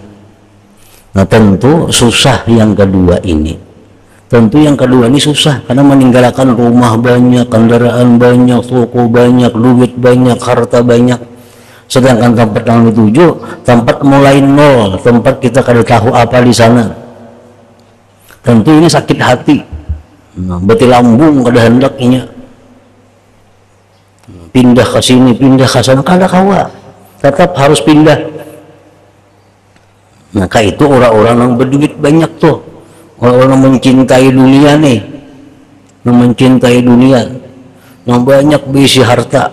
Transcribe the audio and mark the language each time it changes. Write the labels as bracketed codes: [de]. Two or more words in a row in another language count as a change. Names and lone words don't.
[id] Nah, tentu susah yang kedua ini. Tentu yang kedua ini susah karena meninggalkan rumah banyak, kendaraan banyak, toko banyak, duit banyak, harta banyak. Sedangkan tempat yang dituju tempat mulai nol, tempat kita [bjn] kada tahu [id] apa di sana. Tentu ini sakit hati. [bjn] Nah, beti lambung kada hendaknya pindah ke sini, pindah ke sana, kada kawa, tetap harus pindah. [id] Maka itu orang-orang yang berduit banyak tuh, orang-orang yang mencintai dunia nih, yang mencintai dunia, yang banyak bisi harta.